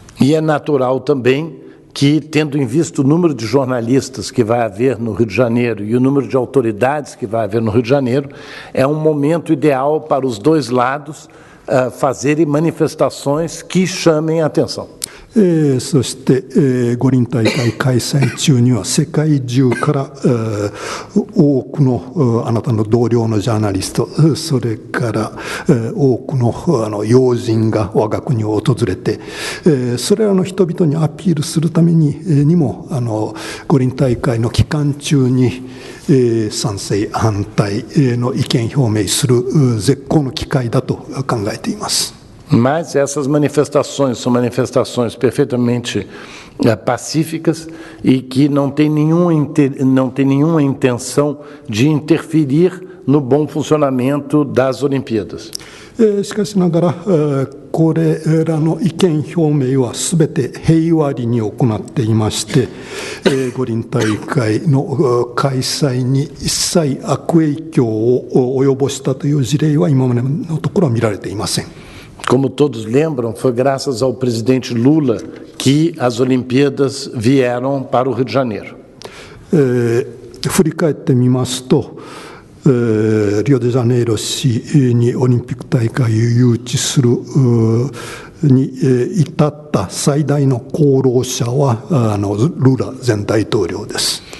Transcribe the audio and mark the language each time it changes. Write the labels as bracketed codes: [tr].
[pt] E é natural também que, tendo em vista o número de jornalistas que vai haver no Rio de Janeiro e o número de autoridades que vai haver no Rio de Janeiro, é um momento ideal para os dois lados fazerem manifestações que chamem a atenção. [ja] そして、五輪大会開催中には世界中から、多くのあなたの同僚のジャーナリスト、それから、多くの要人が我が国を訪れて、それらの人々にアピールするためにも五輪大会の期間中に賛成反対の意見表明する絶好の機会だと考えています。 [pt] Mas essas manifestações são manifestações perfeitamente pacíficas e que não tem nenhuma intenção de interferir no bom funcionamento das Olimpíadas. [ja] しかしながらこれらの意見表明はすべて平和裏に行っていまして、五輪大会の開催に一切悪影響を及ぼしたという事例は今までのところは見られていません。 [pt] Como todos lembram, foi graças ao presidente Lula que as Olimpíadas vieram para o Rio de Janeiro. [ja] 振り返ってみますと、リオデジャネイロ市にオリンピック大会を誘致するに至った最大の功労者はルラ前大統領です。